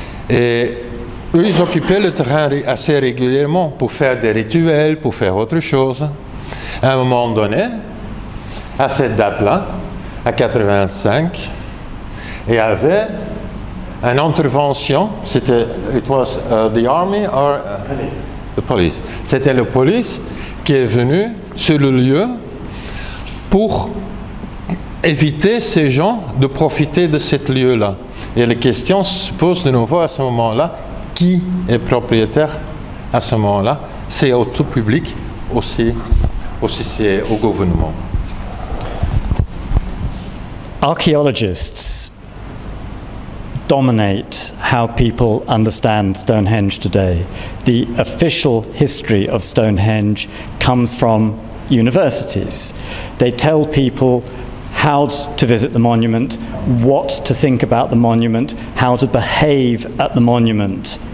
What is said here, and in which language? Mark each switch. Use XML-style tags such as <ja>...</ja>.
<fr>Et eux, ils occupaient le terrain assez régulièrement pour faire des rituels, pour faire autre chose. À un moment donné, à cette date-là, à 85, il y avait une intervention. C'était</fr> <en>it was the army or Police. the police.</en> <fr>C'était la police qui est venue sur le lieu pour éviter ces gens de profiter de ce lieu-là. Et la question se pose de nouveau à ce moment-là, qui est propriétaire à ce moment-là? C'est au tout public, aussi c'est au gouvernement.</fr> <en>Archaeologists dominate how people understand Stonehenge today. The official history of Stonehenge comes from universities. They tell people how to visit the monument, what to think about the monument, how to behave at the monument.</en>